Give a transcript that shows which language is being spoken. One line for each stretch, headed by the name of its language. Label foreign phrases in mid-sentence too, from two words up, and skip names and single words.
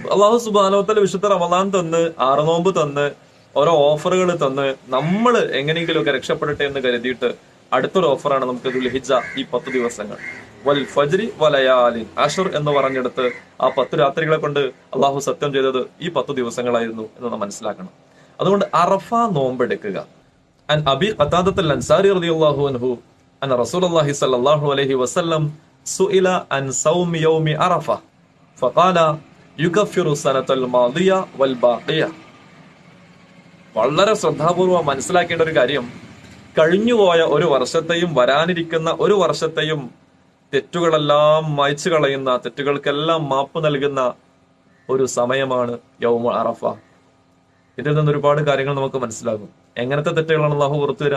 Malayalam: അള്ളാഹു
Arabic: سبحانه وتعالى
Malayalam: വിശുദ്ധ റമളാൻ തന്ന്, 6 നോമ്പ് തന്ന്, ഓരോ ഓഫറുകൾ തന്ന് നമ്മൾ എങ്ങനെയെങ്കിലുമൊക്കെ രക്ഷപ്പെടട്ടെ എന്ന് കരുതിയിട്ട് അടുത്തൊരു ഓഫറാണ് നമുക്ക് ദുൽഹിജ്ജ, ഈ 10 ദിവസങ്ങൾ.
Arabic: والفجر وليال عشر
Malayalam: എന്ന് പറഞ്ഞെടുത്ത് ആ 10 രാത്രികളെ കൊണ്ട് അള്ളാഹു സത്യം ചെയ്തത് ഈ 10 ദിവസങ്ങളായിരുന്നു എന്ന് നാം മനസ്സിലാക്കണം. അതുകൊണ്ട് അറഫ നോമ്പെടുക്കുക.
Arabic: عن أبي قتادة الأنصاري رضي الله عنه أن رسول الله صلى الله عليه وسلم سئل عن صوم يوم عرفة فقال يكفر السنة الماضية والباقية.
Malayalam: വളരെ ശ്രദ്ധാപൂർവം മനസ്സിലാക്കേണ്ട ഒരു കാര്യം, കഴിഞ്ഞുപോയ ഒരു വർഷത്തെയും വരാനിരിക്കുന്ന ഒരു വർഷത്തെയും തെറ്റുകളെല്ലാം മായ്ച്ചു കളയുന്ന, തെറ്റുകൾക്കെല്ലാം മാപ്പ് നൽകുന്ന ഒരു സമയമാണ്
Arabic: يوم عرفة.
Malayalam: ഇതിൽ നിന്ന് ഒരുപാട് കാര്യങ്ങൾ നമുക്ക് മനസ്സിലാകും. എങ്ങനത്തെ തെറ്റുകളാണ് അള്ളാഹു പുറത്തു തരാം?